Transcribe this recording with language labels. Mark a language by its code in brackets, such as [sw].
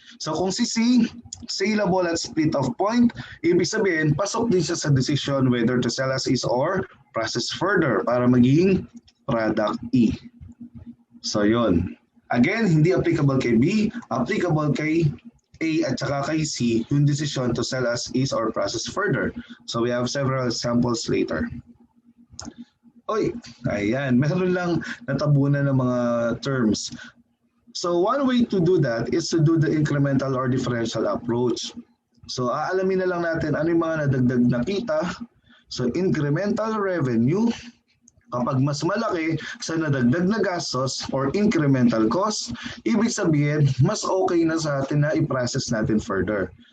[tl] So kung si C, saleable at split off point, ibig sabihin, pasok din siya sa [en] decision whether to sell as is or process further [tl] para maging product E. So yun. Again, hindi applicable kay B, applicable kay A at saka kay C, yung [en] decision to sell as is or process further. So we have several examples later. [tl] Oy, ayan, meron lang natabunan ng mga terms. [en] So one way to do that is to do the incremental or differential approach. [tl] So aalamin na lang natin ano yung mga nadagdag na kita. So incremental revenue, kapag mas malaki sa nadagdag na gastos or incremental cost, ibig sabihin mas okay na sa atin na i-process natin further.